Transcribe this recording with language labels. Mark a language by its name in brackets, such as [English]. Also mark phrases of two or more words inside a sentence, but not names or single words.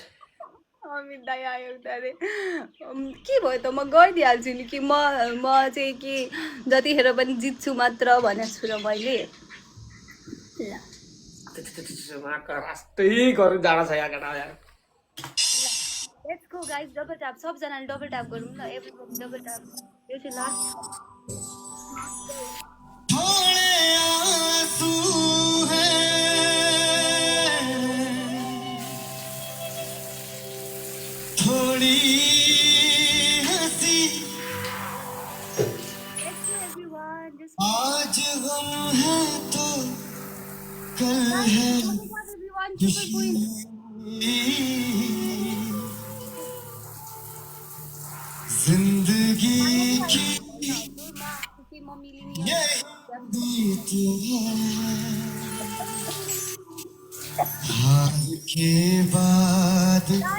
[Nepali] अमित दाइ आयो उता रे के भयो त म गइदिइहाल्छु नि कि म चाहिँ कि जतिखेर पनि जित्छु मात्र भनेको छु र मैले रास्तै गरौँ जाडो छ यहाँ केटा यार [English] let's go guys double tap सबजनाले double tap [Nepali] गरौँ न [English] everyone double tap [Nepali] यो चाहिँ [English] लास्ट [Hindi] थोड़े आंसू हैं थोड़ी हंसी आज गम है तो कल है खुशी जिंदगी की ये बीत है हार के बाद